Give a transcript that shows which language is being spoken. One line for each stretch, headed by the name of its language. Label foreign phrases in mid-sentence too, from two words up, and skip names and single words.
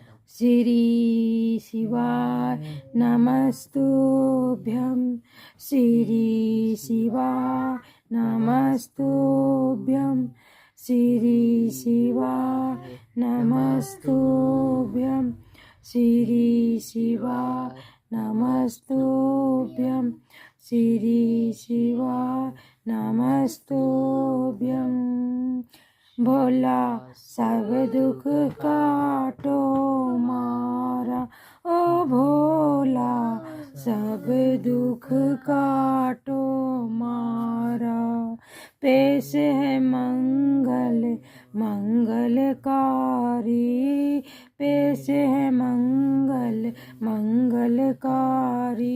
Sanskrit: श्री शिवाय नमस्तुभ्यं श्री शिवाय नमस्तुभ्यं श्री शिवाय नमस्तुभ्यं श्री शिवाय नमस्तुभ्यं श्री शिवाय नमस्तुभ्यं।
Hindi: भोला सब दुख काटो मारा, ओ भोला सब दुख काटो मारा। पेश है मंगल मंगलकारी, पेश है मंगल मंगलकारी।